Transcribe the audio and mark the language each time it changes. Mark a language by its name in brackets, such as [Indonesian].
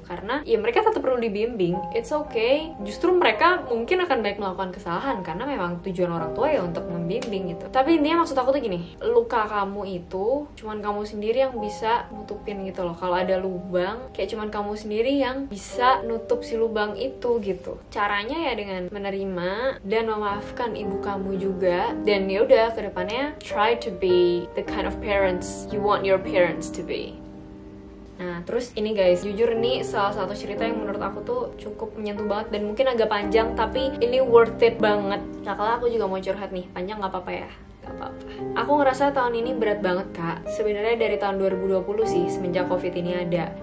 [Indonesian] Karena ya mereka tetap perlu dibimbing. [English] It's okay. [Indonesian] Justru mereka mungkin akan baik melakukan kesalahan karena memang tujuan orang tua ya untuk membimbing gitu. Tapi intinya maksud aku tuh gini, luka kamu itu cuman kamu sendiri yang bisa nutupin gitu loh. Kalau ada lubang, kayak cuman kamu sendiri yang bisa nutup si lubang itu gitu. Caranya ya dengan menerima dan memaafkan ibu kamu juga. Dan ya udah, kedepannya [English] try to be the kind of parents you want your parents to be. [Indonesian] Nah, terus ini guys, jujur ini salah satu cerita yang menurut aku tuh cukup menyentuh banget dan mungkin agak panjang, tapi ini worth it banget. Nah, kalau aku juga mau curhat nih, panjang gak apa-apa ya? Apa-apa. Aku ngerasa tahun ini berat banget kak. Sebenarnya dari tahun 2020 sih, semenjak covid ini ada.